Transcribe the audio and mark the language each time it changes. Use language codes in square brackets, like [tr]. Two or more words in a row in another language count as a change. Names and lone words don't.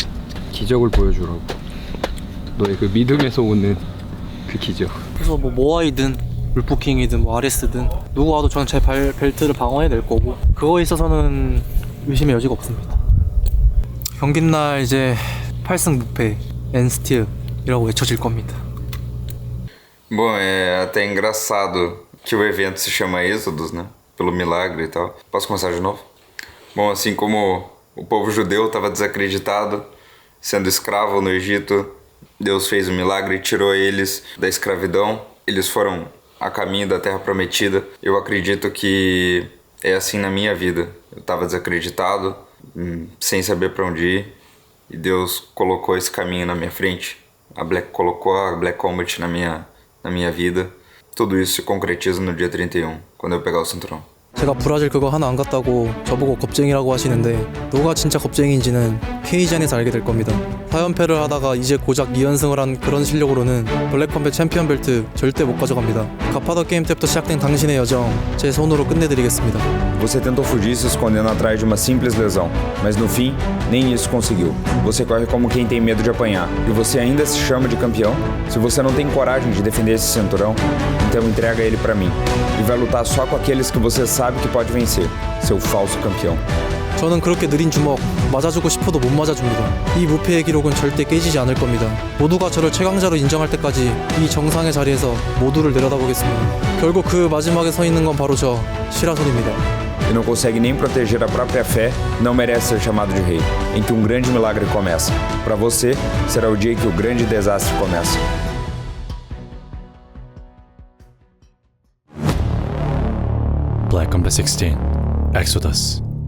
[ko] 기적을 보여주라고. 너의 그 믿음에서 오는 그 기적. 그래서 뭐 모아이든 울프킹이든 뭐 아레스든 누구 와도 저는 제 벨트를 방어해낼 거고 그거에 있어서는 의심의 여지가 없습니다. 경기날 이제 8승 무패 [en] and still [ko] 이라고 외쳐질 겁니다. [pt] Bom, é até engraçado que o evento se chama Êxodos, né? Pelo milagre e tal. Posso começar de novo? Bom, assim como o povo judeu estava desacreditado, sendo escravo no Egito, Deus fez um milagre e tirou eles da escravidão. Eles foram a caminho da Terra Prometida. Eu acredito que é assim na minha vida. Eu estava desacreditado, sem saber para onde ir, e Deus colocou esse caminho na minha frente. Colocou a Black Combat na minha vida. Tudo isso se concretiza no dia 31, quando eu pegar o cinturão. [ko] 제가 브라질 그거 하나 안 갔다고 저보고 겁쟁이라고 하시는데 누가 진짜 겁쟁이인지는 K전에서 알게 될 겁니다. 4연패를 하다가 이제 고작 2연승을 한 그런 실력으로는 블랙컴뱃 챔피언 벨트 절대 못 가져갑니다. 갓파더 게임 때부터 시작된 당신의 여정 제 손으로 끝내드리겠습니다. [pt] Você tentou fugir se escondendo atrás de uma simples lesão, mas no fim, nem isso conseguiu. Você corre como quem tem medo de apanhar, e você ainda se chama de campeão? Se você não tem coragem de defender esse cinturão, então entrega ele pra mim. E vai lutar só com aqueles que você sabe que pode vencer, seu falso campeão. [ko] 저는 그렇게 느린 주먹 맞아주고 싶어도 못 맞아줍니다. 이 무패의 기록은 절대 깨지지 않을 겁니다. 모두가 저를 최강자로 인정할 때까지 이 정상의 자리에서 모두를 내려다보겠습니다. 결국 그 마지막에 서 있는 건 바로 저 시라손입니다. [pt] E não consegue nem proteger a própria fé, não merece ser chamado de rei, em que um grande milagre começa. Pra você, será o dia em que o grande desastre começa. Black Compass 16, Exodus.